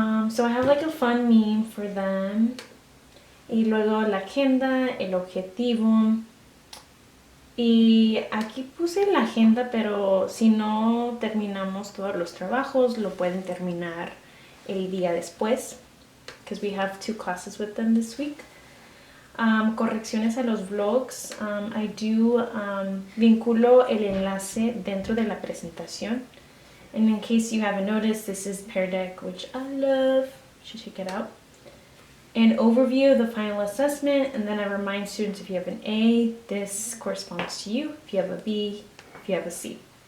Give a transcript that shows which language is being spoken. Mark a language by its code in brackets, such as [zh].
[en] So I have like a fun meme for them. [es] Y luego la agenda, el objetivo. Y aquí puse la agenda, pero si no terminamos todos los trabajos, lo pueden terminar el día después, because we have 2 classes with them this week. correcciones a los vlogs. I do vinculo el enlace dentro de la presentación. [en] And in case you haven't noticed, this is Pear Deck, which I love. You should check it out. An overview of the final assessment, and then I remind students if you have an A, this corresponds to you. If you have a B, if you have a C.